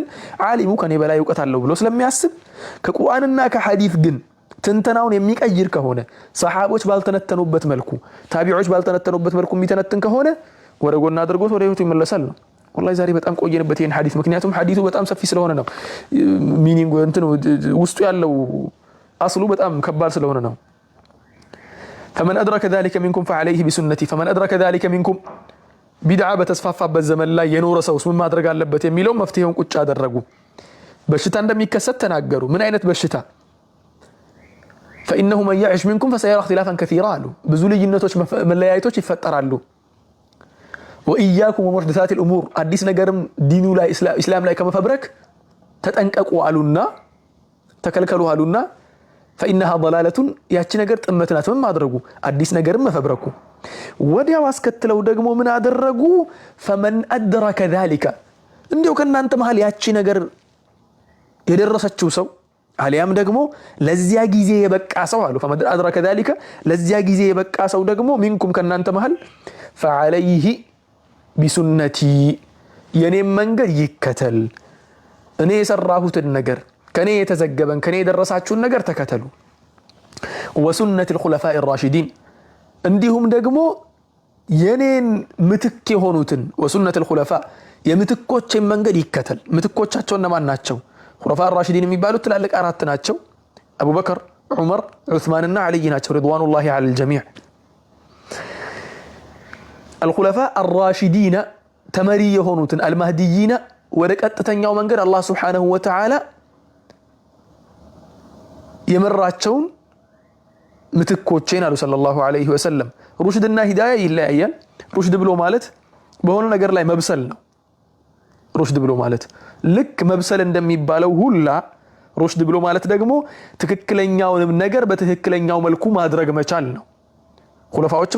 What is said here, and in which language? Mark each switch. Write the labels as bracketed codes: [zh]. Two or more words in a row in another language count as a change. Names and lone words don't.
[am] ዓሊሙ ከኔ በላይ እውቀት አለው ብሎ ስለሚያስብ። ከቁርአንና ከሐዲስ ግን ትንተናውን የሚቀይር ከሆነ ሰሃቦች ባልተነተኑበት መልኩ ታቢዖች ባልተነተኑበት መልኩ የሚተነትን ከሆነ ወደ ጎን አድርጎት ወደ ህይወቱ ይመለሳል ነው። ወላሂ ዛሬ በጣም ቆየንበት ይሄን ሐዲስ። ምክንያቱም ሐዲሱ በጣም ሰፊ ስለሆነ ነው። ሚኒንግ እንትን ውስጡ ያለው አስሉ በጣም ከባድ ስለሆነ ነው። [ar] فمن أدرك ذلك منكم فعليه بسنتي فمن أدرك ذلك منكم [am] ቢድዓ በተስፋፋበት ዘመን ላይ የኖረ ሰውስ ምን ማድረግ አለበት የሚለው መፍትሄውን ቁጭ አደረጉ። በሽታ እንደሚከሰት ተናገሩ። ምን አይነት በሽታ? [ar] فإنه من يعش منكم فسيرى اختلافا كثيرا [am] አሉ። ብዙ ልዩነቶች መለያየቶች ይፈጠራሉ። [ar] وإياكم ومحدثات الأمور [am] አዲስ ነገርም ዲኑ ላይ እስላም ላይ ከመፈብረክ ተጠንቀቁ አሉና ተከልከሉ አሉና [ar] فإنها ضلالة [am] ያቺ ነገር ጥመት ናት። ምን ማድረጉ? አዲስ ነገርም መፈብረኩ። ወዲያው አስከትለው ደግሞ ምን አደረጉ? [ar] فمن أدرك ذلك [am] እንዲው ከናንተ መሃል ያቺ ነገር የደረሰችው ሰው አሊያም ደግሞ ለዚያ ጊዜ የበቃ ሰው አሉ። [ar] فمن أدرك ذلك [am] ለዚያ ጊዜ የበቃ ሰው ደግሞ منكم ከናንተ መሃል [ar] فعليه بسنتي [am] የኔም መንገድ ይከተል። እኔ የሰራሁትን ነገር ከኔ የተዘገበን ከኔ የደረሳችሁን ነገር ተከተሉ። [ar] وسنة الخلفاء الراشدين [am] እንዲሁም ደግሞ የኔን ምትክ የሆኑትን [ar] وسنة الخلفاء [am] የምትኮችን መንገድ ይከተል። ምትኮቻቸው እነማን ናቸው? [ar] خلفاء الراشدين [am] የሚባሉት ትላልቅ አራት ናቸው። አቡበከር፣ ዑመር፣ ዑስማንና አልይ ናቸው። [ar] رضوان الله على الجميع። الخلفاء الراشدين [am] ተመሪ የሆኑትን المهديين ወደ ቀጥተኛው መንገድ አላህ [ar] سبحانه وتعالى [am] የመራቸውን ምትኮቼን አሉ [ar] صلى الله عليه وسلم። [am] ሩሽድና ሂዳያ ይለያያል። ሩሽድ ብሎ ማለት በሆነ ነገር ላይ መብሰል ነው። ሩሽድ ብሎ ማለት ልክ መብሰል እንደሚባለው ሁላ ሩሽድ ብሎ ማለት ደግሞ ትክክለኛውን ነገር በትክክለኛው መልኩ ማድረግ መቻል ነው። ኹለፋዎችም